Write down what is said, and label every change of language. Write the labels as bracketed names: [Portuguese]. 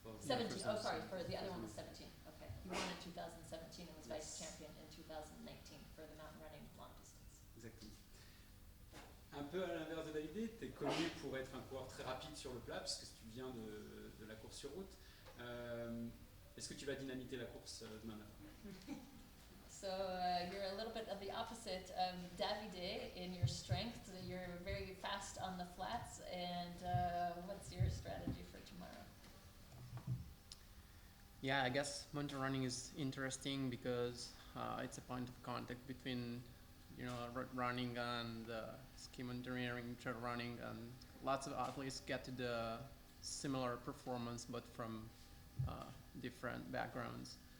[English] 17, oh sorry, for the other one was 17. Okay. He won in 2017 and was vice champion in 2019 for the mountain running long distance. [French] Exactement. Un peu à l'inverse de David, tu es connu pour être un coureur très rapide sur le plat, puisque tu viens de la course sur route. Est-ce que tu vas dynamiter la course demain matin? [English] So you're a little bit of the opposite of Davide in your strength. You're very fast on the flats, and what's your strategy for tomorrow? Yeah, I guess mountain running is interesting because it's a point of contact between, running and ski mountaineering, trail running, and lots of athletes get to the similar performance, but from different backgrounds.